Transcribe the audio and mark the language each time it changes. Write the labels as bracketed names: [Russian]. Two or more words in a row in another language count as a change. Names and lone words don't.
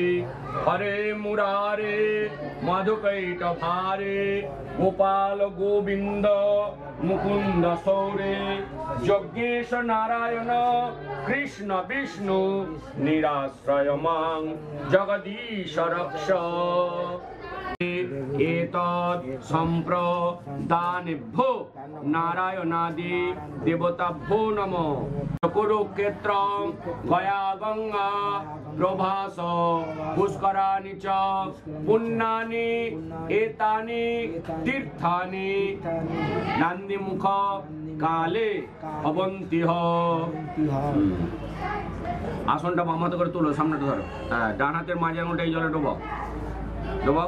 [Sanskrit] হরে মুরারে মধুকৈট ভারে গোপাল গোবিন্দ মুকুন্দ সৌরে। যজ্ঞেশ নারায়ণ কৃষ্ণ বিষ্ণু নিরাশ্রয় মাং জগদীশ রক্ষ। एतत् सम्प्रदानेभ्यो नारायणादि देवताभ्यो नमः। कुरुक्षेत्रं गया गंगा प्रभास पुष्कराणि च पुण्यानि एतानि तीर्थानि नन्दिमुख काले भवन्तिः। [Bangla] আসনটা বাম হাতে করে তুলো, সামনেটা ধরো। হ্যাঁ, ডান হাতের মাঝে আঙুলটা এই জলে ডোবাও ডোবাও।